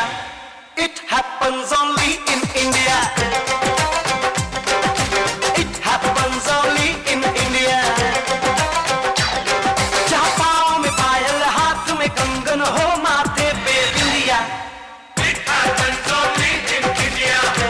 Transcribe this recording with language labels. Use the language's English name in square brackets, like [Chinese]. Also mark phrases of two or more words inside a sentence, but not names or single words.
[English] It happens only in India. It happens only in India. [Hindi] जा पाँव में पायल, हाथ में कंगन, हो माथे पे बिंदिया. [English] It happens only in India.